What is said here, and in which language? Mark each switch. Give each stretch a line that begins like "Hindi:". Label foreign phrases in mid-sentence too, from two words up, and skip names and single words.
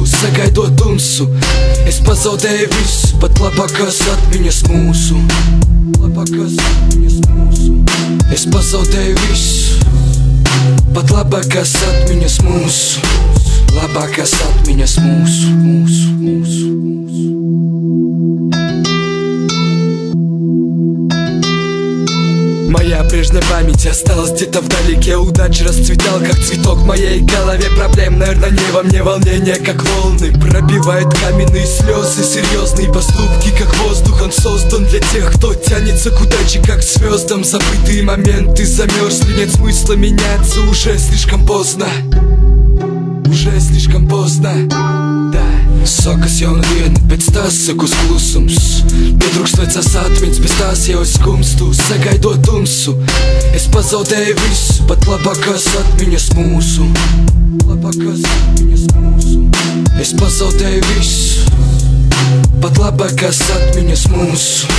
Latvian: Sagaidot tumsu, es pazaudēju visu, pat labākās atmiņas mūsu. Labākās atmiņas mūsu. Es pazaudēju visu, pat labākās atmiņas mūsu. Labākās atmiņas mūsu, mūsu, mūsu, mūsu.
Russian: Моя прежняя память осталась где-то вдалеке. Удача расцветала, как цветок в моей голове. Проблем, наверное, не во мне, волнение, как волны. Пробивают каменные слезы, серьезные поступки, как воздух. Он создан для тех, кто тянется к удаче, как к звездам. Забытые моменты замерзли, нет смысла меняться. Уже слишком поздно. Уже слишком поздно, да.
Latvian: Sākas jauna diena, pēc tās sakus klusums. Pietrūkst vecās atmiņas, bez tās jau es skumstu. Sagaidot tumsu, es pazaudēju visu, pat labākās atmiņas mūsu. Labākās atmiņas mūsu. Es pazaudēju visu, pat labākās atmiņas mūsu.